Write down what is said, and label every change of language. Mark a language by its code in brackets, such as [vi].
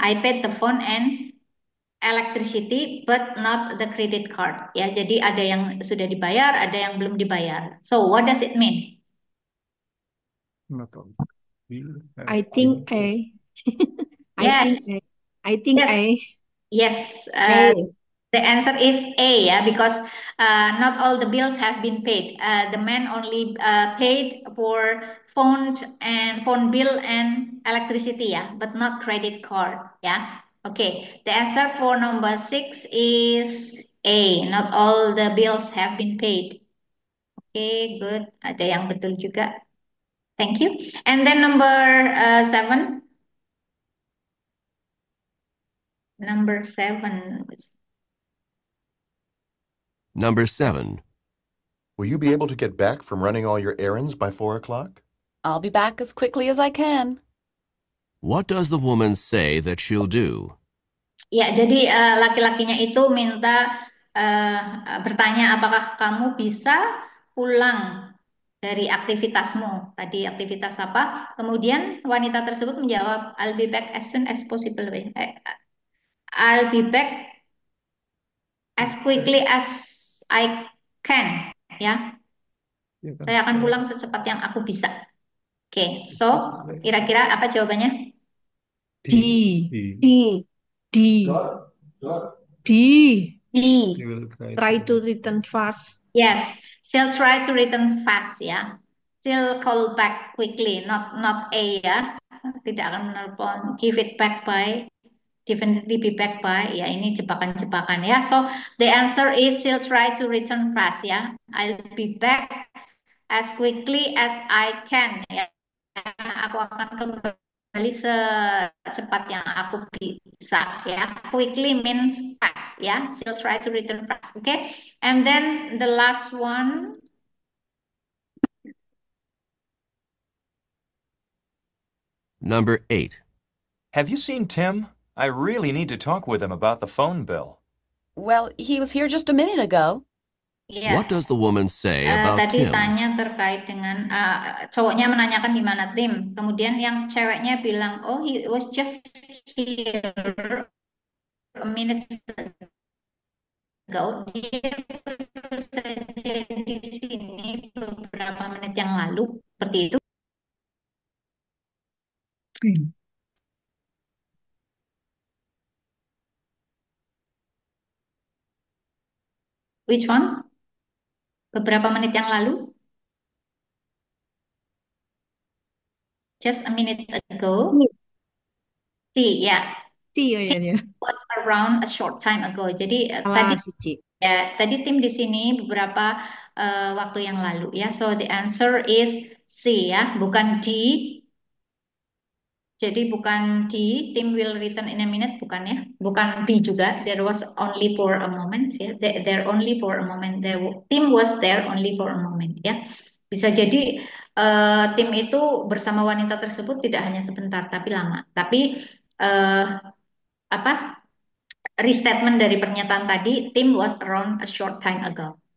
[en] I paid the phone and electricity but not the credit card ya. [id] Jadi ada yang sudah dibayar, ada yang belum dibayar. [en] So what does it mean? Not all. I think A. Yes. I think Yes. A. Yes, A. the answer is A ya, because not all the bills have been paid. The man only paid for phone bill and electricity ya, but not credit card ya. Okay, the answer for number 6 is A. Not all the bills have been paid. [id] Okay, good. Ada yang betul juga. [en] Thank you. And then number 7. Number 7. Number 7. Will you be able to get back from running all your errands by 4 o'clock? I'll be back as quickly as I can. What does the woman say that she'll do? [id] Ya, jadi laki-lakinya itu minta bertanya apakah kamu bisa pulang dari aktivitasmu. Tadi aktivitas apa? Kemudian wanita tersebut menjawab, [en] I'll be back as soon as possible. I'll be back as quickly as I can. [id] Ya, Ya kan? saya akan pulang secepat yang aku bisa. Oke, so kira-kira apa jawabannya? [en] D. D. D. D. She will Try to return fast. Yes, she'll try to return fast ya. She'll call back quickly, not A ya. [id] Tidak akan menelpon. [en] Give it back by, definitely be back by. [id] Ya, ini jebakan-jebakan ya. [en] So the answer is she'll try to return fast ya. I'll be back as quickly as I can ya. [id] Aku akan kembali secepat yang aku bisa ya. [en] Quickly means fast ya. She'll try to return fast. Okay. And then the last one. Number 8. Have you seen Tim? I really need to talk with him about the phone bill. Well, he was here just a minute ago. [id] Ya, [en] What does the woman say about [id] tadi [en] Tim? [id] tanya terkait dengan cowoknya menanyakan di mana Tim. Kemudian yang ceweknya bilang, [en] oh he was just here a minute ago. [id] Dia baru saja di sini beberapa menit yang lalu. Seperti itu. [en] Which one? [id] Beberapa menit yang lalu? [en] Just a minute ago. Si, ya. [id] Si kayaknya. [en] Was around a short time ago. [id] Jadi tadi Salah si Ci. ya, tadi Tim di sini beberapa waktu yang lalu ya. [en] So the answer is C ya, bukan D. Jadi bukan D, Tim will return in a minute, bukan ya. [id] Bukan B juga. [en] There was only for a moment ya. There only for a moment. Tim was there only for a moment ya. [id] Bisa jadi tim itu bersama wanita tersebut tidak hanya sebentar tapi lama. Tapi eh, apa? [en] Restatement [id] dari pernyataan tadi, [en] Tim was around a short time ago.